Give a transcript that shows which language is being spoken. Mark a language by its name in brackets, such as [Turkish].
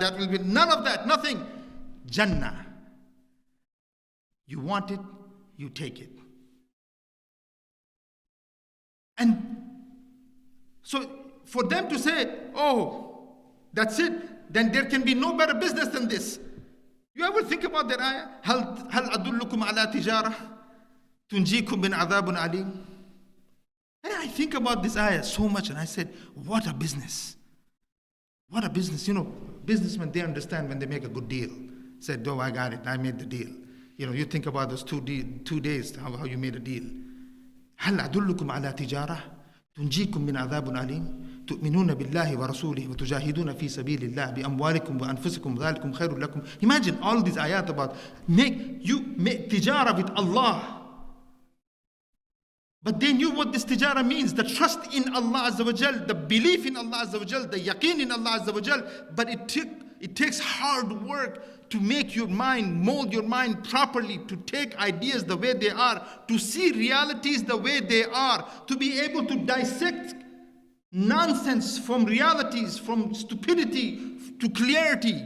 [English] That will be, none of that. Nothing. Jannah. You want it, you take it. And so for them to say, oh, that's it, then there can be no better business than this. You ever think about that ayah? [Arabic] هل أدلكم على تجارة تنجيكم من عذاب أليم? [English] And I think about this ayah so much, and I said, what a business. What a business. Businessmen, they understand when they make a good deal. Said, oh, I got it, I made the deal. You think about those 2 days, how you made a deal. [Arabic] هل أدلكم على تجارة تنجيكم من عذاب أليم تؤمنون بالله ورسوله وتجاهدون في سبيل الله بأموالكم وأنفسكم ذلكم خير لكم. [English] Imagine all these ayat about make tijara with Allah. But they knew what this tijara means, the trust in Allah Azza wa Jal, the belief in Allah Azza wa Jal, the yaqeen in Allah Azza wa Jal. But it takes hard work to make your mind, mold your mind properly, to take ideas the way they are, to see realities the way they are, to be able to dissect nonsense from realities, from stupidity to clarity.